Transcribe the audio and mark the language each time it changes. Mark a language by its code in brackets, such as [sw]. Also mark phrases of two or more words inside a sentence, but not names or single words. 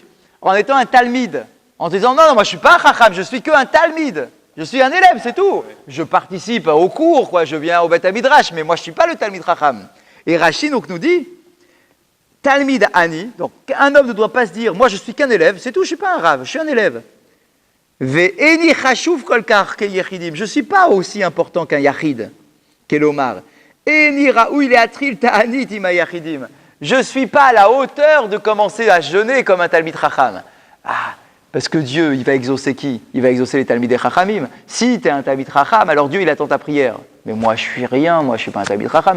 [fr] En étant un Talmid, en disant non, moi je suis pas un Chacham, je suis qu'un Talmid. Je suis un élève, c'est tout. Je participe au cours, quoi. Je viens au [he] בית מדרש, [fr] mais moi je suis pas le [he] תלמיד חכם. [fr] Et Rashi donc nous dit [he] תלמיד אני, [fr] donc un homme ne doit pas se dire moi je suis qu'un élève, c'est tout, je suis pas un Rav, je suis un élève. [he] ואיני חשוב כל כך כיחידים, [fr] je suis pas aussi important qu'un Yachid, qu'Elomar. [he] איני ראוי להתחיל תענית עם יחידים. [fr] Je suis pas à la hauteur de commencer à jeûner comme un [he] תלמיד חכם. [fr] Ah, parce que Dieu, il va exaucer qui? Il va exaucer les [he] תלמידי חכמים. [fr] Si tu es un [he] תלמיד חכם, [fr] alors Dieu, il attend ta prière. Mais moi, je suis rien, moi, je suis pas un [he] תלמיד חכם.